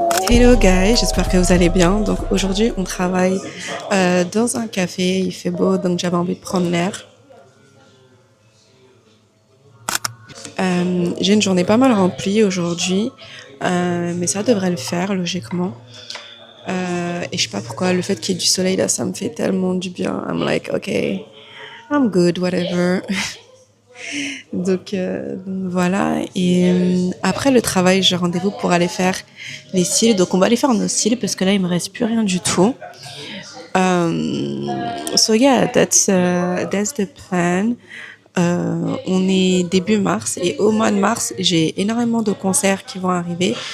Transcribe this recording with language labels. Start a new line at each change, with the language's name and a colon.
English: Hello guys,
French: j'espère que vous allez bien. Donc aujourd'hui on travaille dans un café, il fait beau donc j'avais envie de prendre l'air. J'ai une journée pas mal remplie aujourd'hui, mais ça devrait le faire logiquement. Et je sais pas pourquoi le fait qu'il y ait du soleil là ça me fait tellement du bien.
English: I'm like okay, I'm good, whatever.
French: Donc voilà. Et après le travail, j'ai rendez-vous pour aller faire les cils. Donc on va aller faire nos cils parce que là il me reste plus rien du tout.
English: So yeah, that's the plan.
French: On est début mars et au mois de mars, j'ai énormément de concerts qui vont arriver.